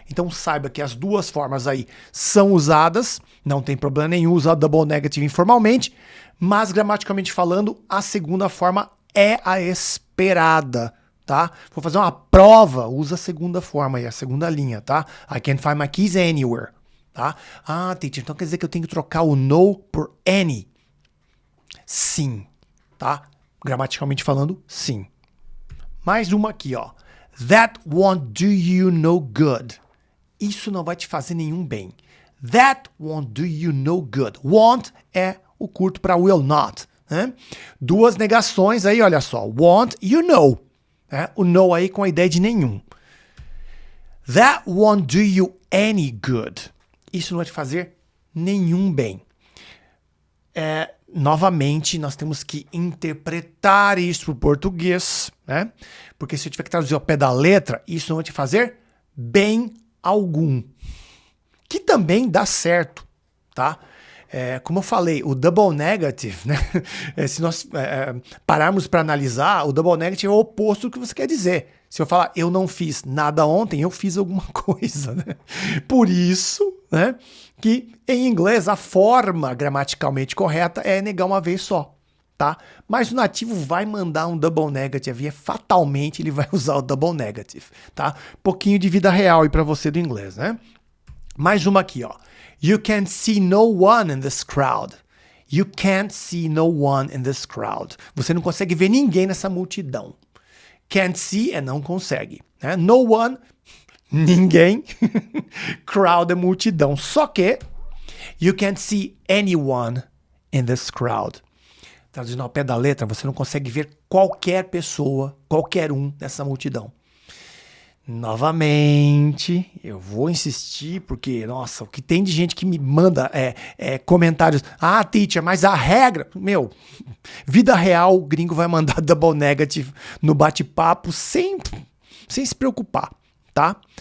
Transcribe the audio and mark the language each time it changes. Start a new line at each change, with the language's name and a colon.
Portuguese: Então, saiba que as duas formas aí são usadas. Não tem problema nenhum usar o double negative informalmente. Mas, gramaticalmente falando, a segunda forma é a esperada, tá? Vou fazer uma prova, usa a segunda forma aí, a segunda linha, tá?
English: I can't find my keys anywhere, tá?
Portuguese: Ah, teacher, então quer dizer que eu tenho que trocar o no por any? Sim, tá? Gramaticalmente falando, sim. Mais uma aqui, ó.
English: That won't do you no good.
Portuguese: Isso não vai te fazer nenhum bem.
English: That won't do you no good.
Portuguese: Won't é o curto para will not. Né? Duas negações aí, olha só. Want e o no. O no aí com a ideia de nenhum.
English: That won't do you any good.
Portuguese: Isso não vai te fazer nenhum bem. Novamente, nós temos que interpretar isso para o português, né? Porque se eu tiver que traduzir ao pé da letra, isso não vai te fazer bem algum. Que também dá certo, tá? Como eu falei, o double negative, né? Se nós pararmos para analisar, o double negative é o oposto do que você quer dizer. Se eu falar eu não fiz nada ontem, eu fiz alguma coisa, né? Por isso, né, que em inglês a forma gramaticalmente correta é negar uma vez só, tá? Mas o nativo vai mandar um double negative e fatalmente ele vai usar o double negative, tá? Pouquinho de vida real aí para você do inglês, né? Mais uma aqui, ó.
English: You can't see no one in this crowd. You can't see no one in this crowd.
Portuguese: Você não consegue ver ninguém nessa multidão. Can't see é não consegue. Né? No one, ninguém. Crowd é multidão.
English: Só que you can't see anyone in this crowd.
Portuguese: Traduzindo ao pé da letra, você não consegue ver qualquer pessoa, qualquer um nessa multidão. Novamente, eu vou insistir porque, nossa, o que tem de gente que me manda comentários. Ah, teacher, mas a regra... Meu, vida real, o gringo vai mandar double negative no bate-papo sem se preocupar, tá?